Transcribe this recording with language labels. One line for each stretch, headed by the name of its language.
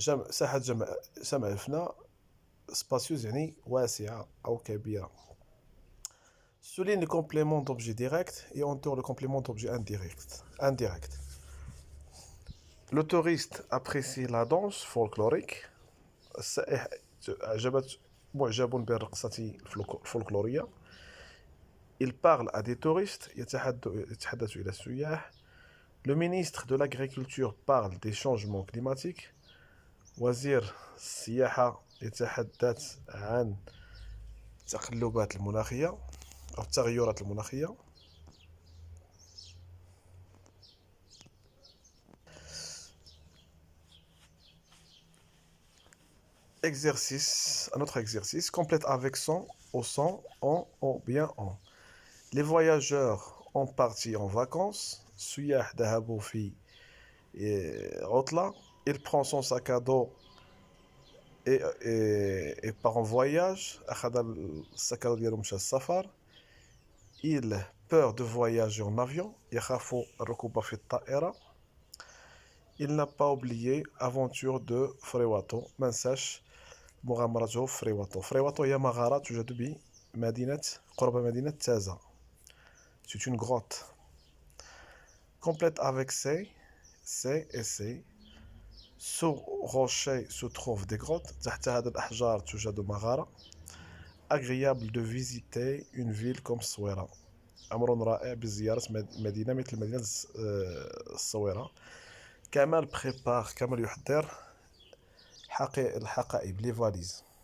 Arabic: ساحة جمل الفنا
French: spacieuse
Arabic: يعني واسعة أو كبيرة.
French: Souligne le complément d'objet direct et entoure le complément d'objet indirect. Le touriste apprécie la danse folklorique.
Arabic: السائح معجب بالرقصة الفولكلورية.
French: Il parle à des touristes.
Arabic: يتحدث إلى السياح.
French: Le ministre de l'Agriculture parle des changements climatiques.
Arabic: وزير السياحة يتحدث عن التقلبات المناخية أو التغيرات المناخية.
French: Un autre exercice, complète avec son, au son, en, ou bien en. Les voyageurs ont parti en vacances.
Arabic: سياح ذهبوا في عطلة.
French: Il prend son sac à dos et part en voyage.
Arabic: أخذ الساك à dos ديالو مشى السفر.
French: Il peur de voyager en avion.
Arabic: يخاف الركوب في الطائرة.
French: Il n'a pas oublié aventure de فريواتو.
Arabic: ما نساش مغامرته في فريواتو. فريواتو هي مغارة توجد قرب مدينة تازة.
French: C'est une grotte. Complète avec C et C. Sous rocher se trouvent des grottes.
Arabic: تحت هذه الأحجار توجد مغارة.
French: Agréable de visiter une ville comme الصويرة.
Arabic: أمر رائع بزيارة مدينة مثل مدينة الصويرة. كمال يحضر الحقائب
French: les valises.